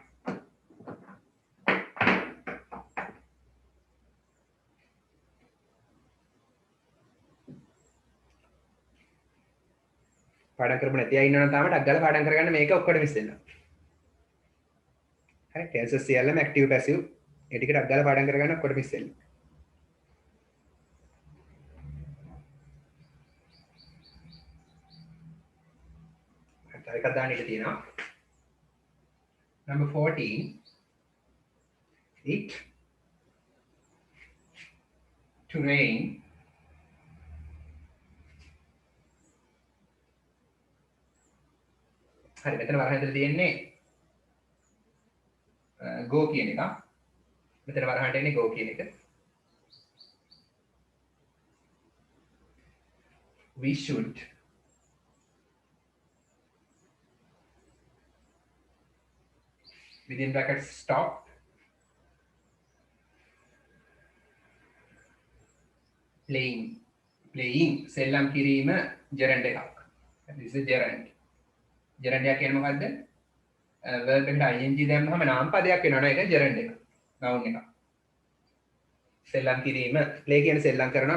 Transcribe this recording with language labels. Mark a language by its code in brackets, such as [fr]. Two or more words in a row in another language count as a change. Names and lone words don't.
[si] පාඩම් කරපු නැති අය ඉන්නවනම් තාම ටක් ගාලා පාඩම් කරගන්න මේක ඔක්කොටම ඉස්සෙල්ලා හරි tenses සියල්ලම [en] active passive [si] ඒ ටික ටක් ගාලා පාඩම් කරගන්න ඔක්කොටම ඉස්සෙල්ලා එකක් දාන්න ඉඩ තියෙනවා. [en] Number 14. It to rain [si] හරි මෙතන වරහන් ඇතුලේ තියෙන්නේ go කියන එක. මෙතන වරහන්ට එන්නේ go කියන එක. [en] We should within brackets stop playing [si] සෙල්ලම් කිරීම gerund එකක්. [en] this is gerund. [si] gerund එක කියන්නේ මොකද්ද? verb එකට ing දැම්මම නාම පදයක් වෙනවා නේද? ඒක gerund එක. noun එක. සෙල්ලම් කිරීම play කියන්නේ සෙල්ලම් කරනවා.